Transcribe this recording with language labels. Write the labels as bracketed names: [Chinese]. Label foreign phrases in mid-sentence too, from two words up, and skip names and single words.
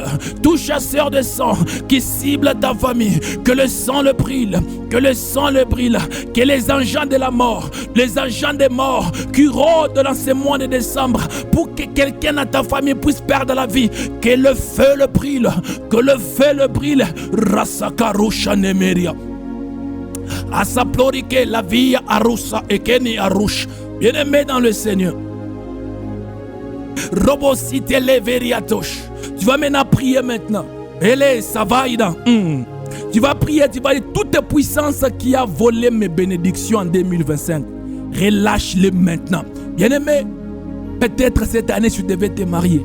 [French] Tout chasseur de sang qui cible ta famille, que le sang le brûle, que le sang le brûle, que les agents de la mort, les agents des morts qui rôdent dans ces mois de décembre pour que quelqu'un dans ta famille puisse perdre la vie, que le feu le brûle, que le feu le brûle. Rasakarusha nemeria. Asaplorike la vie arusa ekeni arush. Bien-aimé dans le Seigneur. Robosite leveriatosh. Tu vas maintenant prier maintenant. Ele savaïda. Tu vas prier, tu vas dire toute puissance qui a volé mes bénédictions en 2025. Relâche-les maintenant. Bien-aimé, peut-être cette année tu devais te marier.